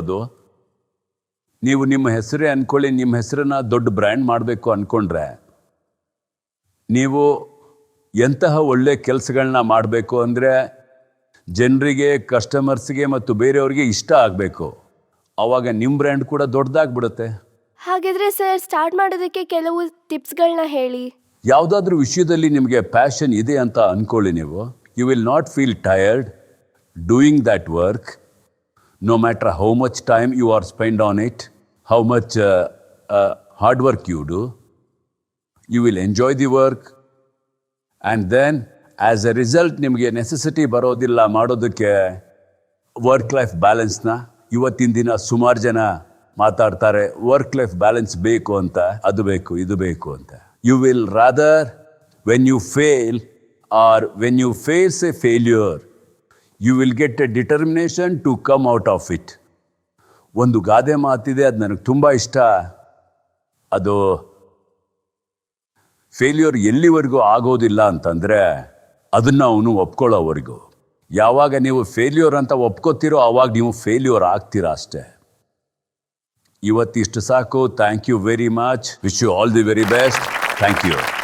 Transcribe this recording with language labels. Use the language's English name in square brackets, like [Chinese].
[Kannada] ಅದು ನೀವು ನಿಮ್ಮ ಹೆಸರೇ ಅಂದ್ಕೊಳ್ಳಿ, ನಿಮ್ಮ ಹೆಸರನ್ನ ದೊಡ್ಡ ಬ್ರ್ಯಾಂಡ್ ಮಾಡಬೇಕು ಅಂದ್ಕೊಂಡ್ರೆ ನೀವು ಎಂತಹ ಒಳ್ಳೆ ಕೆಲಸಗಳನ್ನ ಮಾಡಬೇಕು ಅಂದರೆ ಜನರಿಗೆ, ಕಸ್ಟಮರ್ಸ್ಗೆ ಮತ್ತು ಬೇರೆಯವ್ರಿಗೆ ಇಷ್ಟ ಆಗಬೇಕು. ಆವಾಗ ನಿಮ್ಮ ಬ್ರ್ಯಾಂಡ್ ಕೂಡ ದೊಡ್ಡದಾಗ್ಬಿಡುತ್ತೆ. ಹಾಗಿದ್ರೆ ಸರ್, ಸ್ಟಾರ್ಟ್ ಮಾಡೋದಕ್ಕೆ ಕೆಲವು ಟಿಪ್ಸ್ಗಳನ್ನ ಹೇಳಿ. ಯಾವುದಾದ್ರೂ ವಿಷಯದಲ್ಲಿ ನಿಮಗೆ ಪ್ಯಾಷನ್ ಇದೆ ಅಂತ ಅಂದ್ಕೊಳ್ಳಿ ನೀವು. [English] You will not feel tired doing that work, no matter how much time you are spent on it, how much hard work you do. You will enjoy the work, and then as a result [Kannada] ನಿಮಗೆ necessity ಬರೋದಿಲ್ಲ ಮಾಡೋದಕ್ಕೆ work life ಬ್ಯಾಲೆನ್ಸ್ನ. ಇವತ್ತಿನ ದಿನ ಸುಮಾರು ಜನ ಮಾತಾಡ್ತಾರೆ work life balance ಬೇಕು ಅಂತ, ಅದು ಬೇಕು ಇದು ಬೇಕು ಅಂತ. [English] You will rather when you fail or when you face a failure, you will get a determination to come out of it. [Kannada] ಒಂದು ಗಾದೆ ಮಾತಿದೆ, ಅದು ನನಗೆ ತುಂಬ ಇಷ್ಟ. ಅದು ಫೇಲ್ಯೂರ್ ಎಲ್ಲಿವರೆಗೂ ಆಗೋದಿಲ್ಲ ಅಂತಂದರೆ ಅದನ್ನು ಅವನು ಒಪ್ಕೊಳ್ಳೋವರೆಗೂ. ಯಾವಾಗ ನೀವು ಫೇಲ್ಯೂರ್ ಅಂತ ಒಪ್ಕೋತೀರೋ ಆವಾಗ ನೀವು ಫೇಲ್ಯೂರ್ ಆಗ್ತೀರಾ ಅಷ್ಟೇ. ಇವತ್ತಿಷ್ಟು ಸಾಕು. [English] Thank you very much. Wish you all the very best. Thank you.